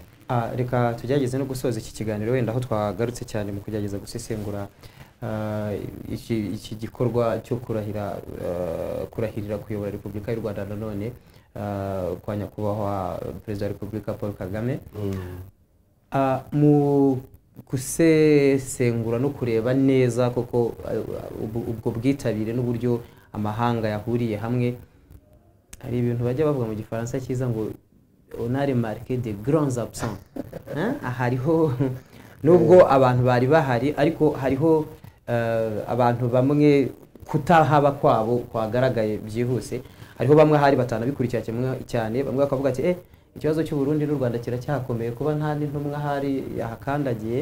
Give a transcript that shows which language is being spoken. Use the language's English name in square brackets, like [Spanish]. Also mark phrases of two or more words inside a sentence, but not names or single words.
[Kinyarwanda] Reka tugerageze no gusoza iki kiganiro wenda aho twagarutse cyane mu kugerageza gusesengura iki gikorwa cyo kurahirira kuyobora Repubulika y'u Rwanda nanone kwa nyakubahwa Perezida wa Repubulika Paul Kagame. Mu gusesengura no kureba neza koko ubwo bwitabire n'uburyo amahanga yahuriye hamwe, hari ibintu bajya bavuga mu gifaransa cyiza ngo [French] on a remarqué des grands absents. [Kinyarwanda] Hariho nubwo abantu bari bahari, ariko hariho abantu bamwe kutahaba kwabo kwagaragaye byihuse. Hariho bamwe hari batanabikurikira cyane, bamwe bakavuga ati ikibazo cy'u Burundi n'u Rwanda kiracyakomeye kuba nta n'intumwa hari yahakandagiye.